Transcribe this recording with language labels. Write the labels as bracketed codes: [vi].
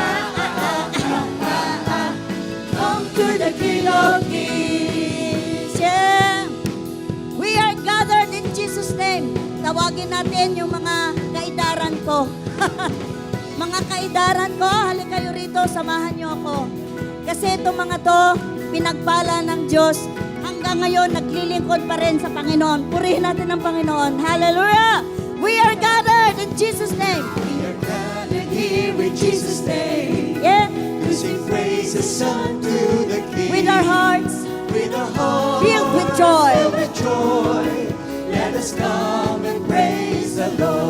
[en] Come to the King of Kings. Yeah. We are gathered in Jesus' name. [tl] Tawagin natin yung mga kaidaran ko. Mga kaidaran ko, halika kayo rito, samahan niyo ako. Kasi itong mga to, pinagpala ng Diyos. Hanggang ngayon, naglilingkod pa rin sa Panginoon. Purihin natin ang Panginoon. [en] Hallelujah! We are gathered in Jesus' name. We are gathered here in Jesus' name. Yeah. To sing praises unto the King. With our hearts. With a heart Filled with joy. filled with joy, let us come and praise the Lord.